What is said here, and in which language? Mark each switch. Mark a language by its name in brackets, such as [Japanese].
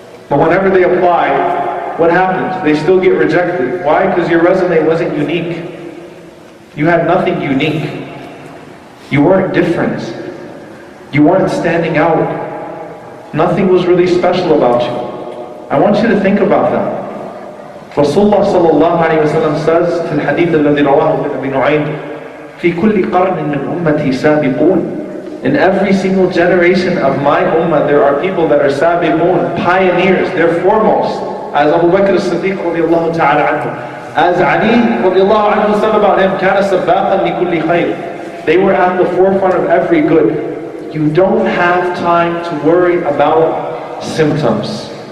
[English] But whenever they apply, what happens? They still get rejected. Why? Because your resume wasn't unique. You had nothing unique. You weren't different. You weren't standing out. Nothing was really special about you. I want you to think about that. Rasulullah sallallahu alayhi wa sallam says [Arabic] في الحديث الذي رواه ابن أبي نعيم في كل قرن من أمتي سابقون. [English] In every single generation of my ummah, there are people that are sabiqun, pioneers, they're foremost. As Abu Bakr as-Siddiq radiallahu ta'ala anhu. As Ali radiallahu anhu said about him, [Arabic] كَانَ سَبَّاقًا لِكُلِّ خَيْرٍ. [English] They were at the forefront of every good. You don't have time to worry about symptoms.